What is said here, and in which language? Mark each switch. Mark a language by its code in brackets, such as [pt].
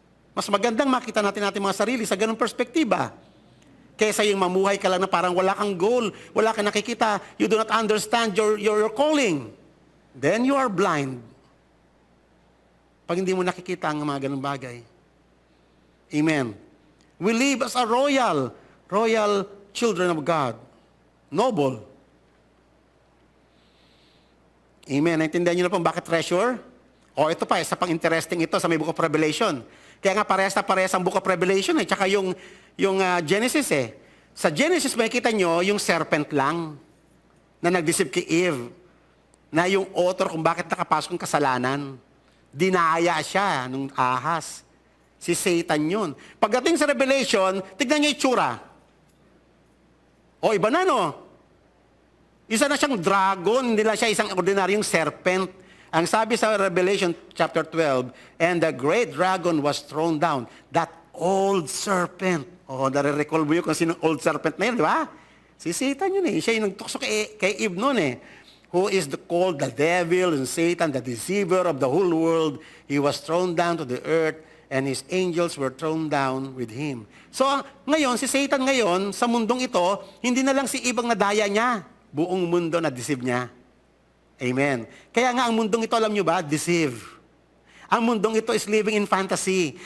[tl] Mas magandang makita natin mga sarili sa ganung perspektiba. Kaysa yung mamuhay ka lang na parang wala kang goal, wala kang nakikita, [en] you do not understand your calling. Then you are blind. [tl] Pag hindi mo nakikita ang mga ganung bagay. Amen. [en] We live as a royal children of God. Noble. [tl] Amen. Naintindihan niyo na po bakit treasure? O ito pa, isa pang interesting ito sa may Book of Revelation. Kaya nga parehas na parehas ang Book of Revelation eh, tsaka yung Genesis eh. Sa Genesis makikita nyo yung serpent lang na nag-deceive kay Eve. Na yung author kung bakit nakapasok ng kasalanan. Dinaya siya nung ahas. Si Satan yun. Pagdating sa Revelation, tignan niyo itsura. O, iba na, no? Isa na siyang dragon, hindi na siya isang ordinaryong serpent. Ang sabi sa Revelation chapter 12, [en] and the great dragon was thrown down, that old serpent. [tl] O, nare-recall mo yun kung sino old serpent na yun, di ba? Si Satan yun eh. Siya yung nagtukso kay Eve noon eh. [en] Who is called the devil and Satan, the deceiver of the whole world. He was thrown down to the earth, and his angels were thrown down with him. [tl] So, ngayon, si Satan ngayon, sa mundong ito, hindi na lang si Eve ang nadaya niya. Buong mundo na deceive niya. Amen. Kaya nga, ang mundong ito, alam niyo ba, deceive. Ang mundong ito [en] is living in fantasy.